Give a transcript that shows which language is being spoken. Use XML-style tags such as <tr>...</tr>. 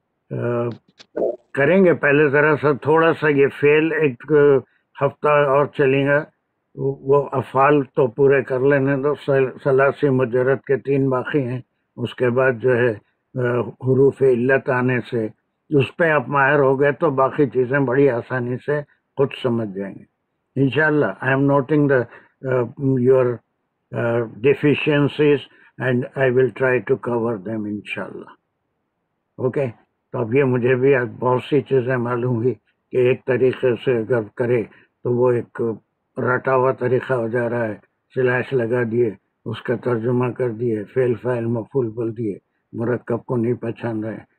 <hi>करेंगे, पहले ज़रा सा थोड़ा सा ये फेल एक हफ्ता और चलेगा, वो अफ़ाल तो पूरे कर लेने दो। सलासी मुजर्रद के 3 बाकी हैं, उसके बाद जो है हुरूफ इल्लत आने से उस पर आप माहिर हो गए तो बाकी चीज़ें बड़ी आसानी से खुद समझ जाएंगे इंशाल्लाह।</hi> <en>I am noting the your deficiencies and I will try to cover them इंशाल्लाह।</en> <hi>ओके, तो अब ये मुझे भी आज बहुत सी चीज़ें मालूम हुई कि एक तरीके से अगर करे तो वो एक रटा हुआ तरीका हो जा रहा है, स्लैश लगा दिए, उसका तर्जुमा कर दिए, फेल फाइल मफूल बोल दिए, मुरक्कब को नहीं पहचान रहे।</hi>